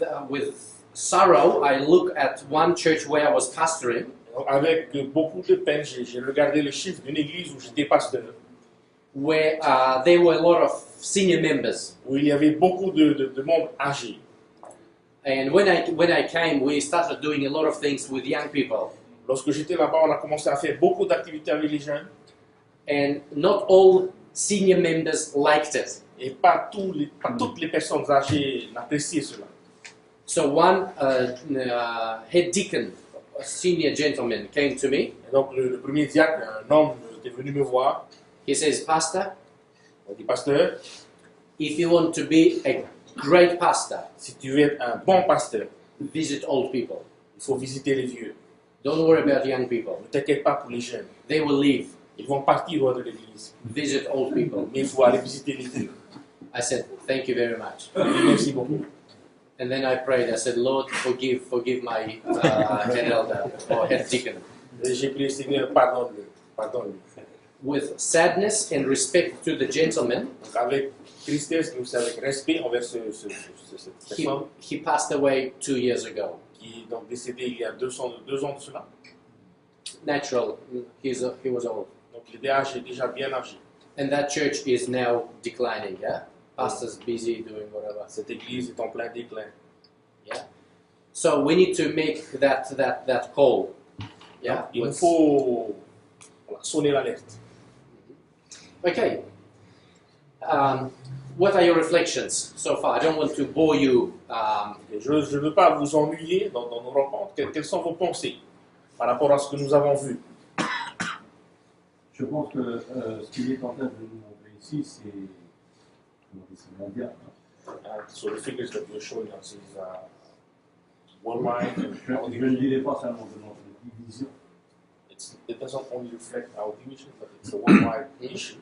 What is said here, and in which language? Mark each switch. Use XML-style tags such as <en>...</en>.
<en>With sorrow, I look at one church where I was pastoring,</en> <fr>Donc, avec beaucoup de peine, j'ai regardé les chiffres d'une église où j'étais pasteur,</fr> <en>where there were a lot of senior members.</en> <fr>où il y avait beaucoup de membres âgés.</fr> <en>And when I came, we started doing a lot of things with young people.</en> <fr>Lorsque j'étais là-bas, on a commencé à faire beaucoup d'activités avec les jeunes,</fr> <en>And not all senior members liked it.</en> <fr>et pas toutes les personnes âgées n'appréciaient cela.</fr> <en>So one head deacon, a senior gentleman, came to me.</en> <fr>Et donc le premier diacre, un homme, était venu me voir.</fr> <en>He says, Pastor,</en> <fr>Il m'a dit, pasteur,</fr> <en>if you want to be a great pastor,</en> <fr>si tu veux être un bon pasteur,</fr> <en>visit old people.</en> <fr>il faut visiter les vieux.</fr> <en>Don't worry about young people.</en> <fr>Ne t'inquiète pas pour les jeunes.</fr> <en>They will leave.</en> <fr>Ils vont partir hors de l'église.</fr> <en>Visit old people.</en> <fr>Mais il faut aller visiter les vieux.</fr> <en>I said, thank you very much.</en> <fr>Merci beaucoup.</fr> <en>And then I prayed. I said, Lord, forgive my head elder or head deacon.</en> <fr>Et j'ai prié, Seigneur, pardonne-le. Pardonne-le.</fr> <en>With sadness and respect to the gentleman,</en> <fr>Donc avec tristesse, mais aussi avec respect envers cette personne</fr> <en>he passed away 2 years ago.</en> <fr>qui est donc décédée il y a 2 ans de cela.</fr> <en>Natural, he was old.</en> <fr>Donc il est déjà bien âgé.</fr> <en>And that church is now declining, yeah? Pastor's busy doing whatever.</en> <fr>Cette église est en plein déclin.</fr> <en>So we need to make that call. Yeah?</en> <fr>Il nous faut sonner l'alerte.</fr> <en>Okay. What are your reflections so far? I don't want to bore you.</en> <fr>Et je ne veux pas vous ennuyer dans nos rencontres. Quelles sont vos pensées par rapport à ce que nous avons vu? Je pense que ce qu'il est en train de nous montrer ici, c'est mondial.</fr> <en>So the figures that you're showing us is worldwide.</en> <fr>Je ne dirais pas seulement de notre division.</fr> <en>It doesn't only reflect our division, but it's a worldwide issue.</en>